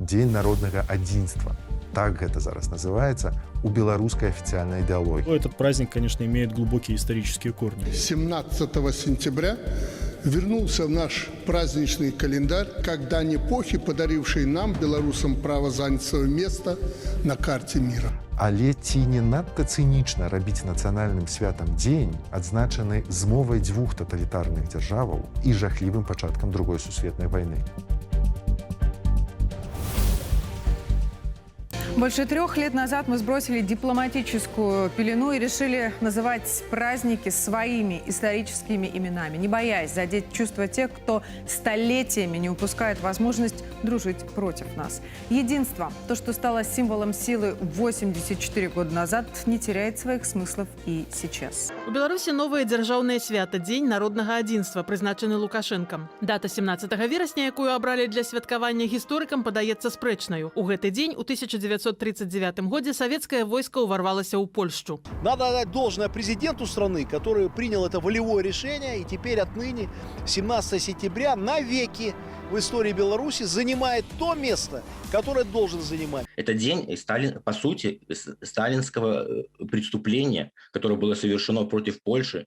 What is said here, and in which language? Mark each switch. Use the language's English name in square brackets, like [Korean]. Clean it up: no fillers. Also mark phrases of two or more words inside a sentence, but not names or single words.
[Belarusian] Дзень народнага адзінства. Так гэта зараз называется у беларускай [Russian] официальной идеологии. Этот праздник, конечно, имеет глубокие исторические корни. 17 сентября вернулся в наш праздничный календарь, как дань эпохи, подарившей нам, белорусам, право занять свое место на карте мира. [Belarusian] Але ці не надта цынічна рабіць нацыянальным святам дзень, адзначаны змовай дзвюх таталітарных дзяржаваў і жахлівым пачаткам Другой сусветнай вайны. [Russian] Больше 3 лет назад мы сбросили дипломатическую пелену и решили называть праздники своими историческими именами, не боясь задеть чувства тех, кто столетиями не упускает возможность дружить против нас. Единство, то, что стало символом силы 84 года назад, не теряет своих смыслов и сейчас. [Belarusian] У Беларусі новае дзяржаўнае свята Дзень народнага адзінства, прызначаны Лукашэнкам. Дата 17 верасня, якую абралі для святкавання гісторыкам, падаецца спрэчнаю. У гэты дзень у 1939 годзе савецкае войска ўварвалася ў Польшчу. [Russian] Надо отдать должное президенту страны, который принял это волевое решение, и теперь отныне 17 сентября навеки в истории Беларуси занимает то место, которое должен занимать. Это день, по сути, сталинского преступления, которое было совершено против Польши.